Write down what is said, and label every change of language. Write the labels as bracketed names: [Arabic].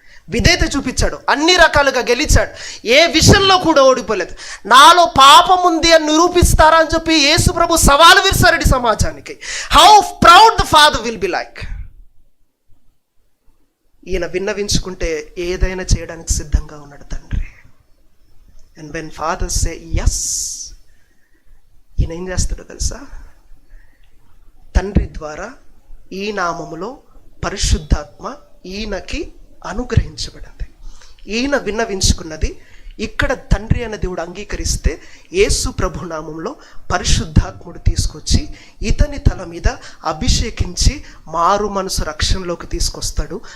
[Telugu] విధేయత చూపించాడు, అన్ని రకాలుగా గెలిచాడు, ఏ విషయంలో కూడా ఓడిపోలేదు. నాలో పాపం ఉంది అని నిరూపిస్తారా అని చెప్పి యేసుప్రభు సవాలు విరిసాడు సమాజానికి. [English] How proud the father will be like. [Telugu] ఈయన విన్నవించుకుంటే ఏదైనా చేయడానికి సిద్ధంగా ఉన్నాడు తండ్రి. [English] And when father say yes, [Telugu] ఈయన ఏం చేస్తాడో తెలుసా? తండ్రి ద్వారా ఈ నామములో పరిశుద్ధాత్మ ఈయనకి అనుగ్రహించబడింది. ఈయన విన్నవించుకున్నది ఇక్కడ తండ్రి అనే దేవుడు అంగీకరిస్తే యేసు ప్రభు నామంలో పరిశుద్ధాత్ముడు తీసుకొచ్చి ఇతని తల మీద అభిషేకించి మారు మనసు రక్షణలోకి తీసుకొస్తాడు.